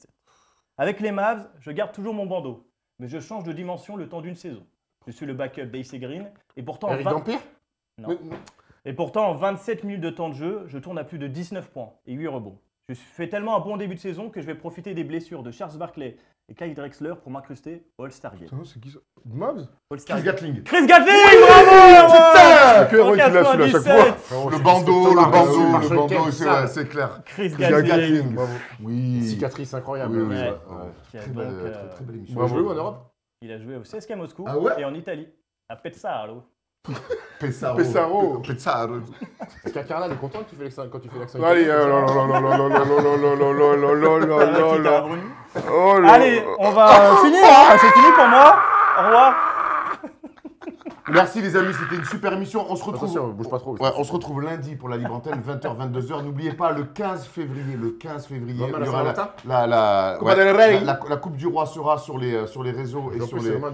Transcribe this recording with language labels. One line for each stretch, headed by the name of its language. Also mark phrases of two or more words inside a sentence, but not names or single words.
French: Avec les Mavs, je garde toujours mon bandeau, mais je change de dimension le temps d'une saison. Je suis le backup d'Ace Green, et pourtant, Eric Dampierre. Non. Et pourtant, en 27 minutes de temps de jeu, je tourne à plus de 19 points et 8 rebonds. Je fais tellement un bon début de saison que je vais profiter des blessures de Charles Barkley et Clyde Drexler pour m'incruster au All-Star Game. Putain, c'est qui ça? Mavs? All-Star Chris Game. Gatling. Chris Gatling, bravo! C'est que Roy qui l'a su à chaque fois. Le bandeau, Marshall le bandeau, Kemp, ça. c'est clair. Chris Chris Gatling. Gatling. Oui. Cicatrice incroyable. Oui, oui, Ouais. ouais. Qui a Très donc, belle, très belle émission. Il a joué où en Europe? il a joué au CSKA Moscou Ah ouais et en Italie, à Pesaro. Pessaro. Pessaro. Pessaro. Carnal est content que tu fais l'accent quand tu fais l'accent. Allez, Allez, on va finir, hein. C'est fini pour moi. Au revoir. Merci les amis, c'était une super émission. On se retrouve. Attention, bouge pas trop. Ouais, on se retrouve lundi pour la libre antenne, 20h, 22h. N'oubliez pas, le 15 février, il y aura la Coupe du Roi sera sur les réseaux et sur les